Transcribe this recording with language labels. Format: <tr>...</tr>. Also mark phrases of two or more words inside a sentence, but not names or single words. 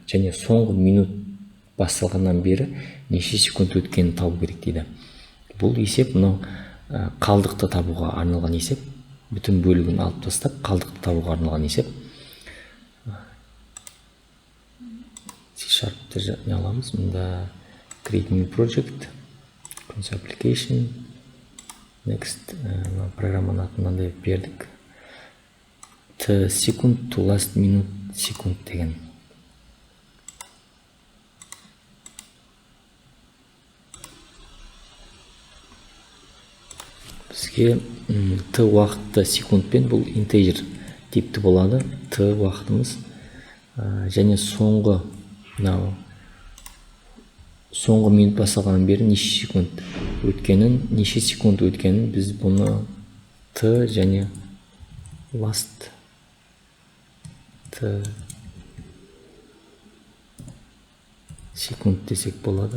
<kk>Және соңғы минут басталғаннан бері неше секунд өткенін табу керек дейді. Бұл есеп мынау қалдықты табуға арналған есеп. Бүтін бөлігін алып тастап, қалдықты табуға арналған есеп. C# не аламыз?</kk> <en>Мұнда create new project, console application, next</en> <kk>программаның атын мынандай бердік. T секунд</kk> <en>to last minute</en> <kk>секунд деген. Бізге T уақытты секундпен, бұл integer типті болады. T уақытымыз және соңғы минут басталғаннан бері неше секунд өткенін біз бұны T және last T секунд десек болады.</kk>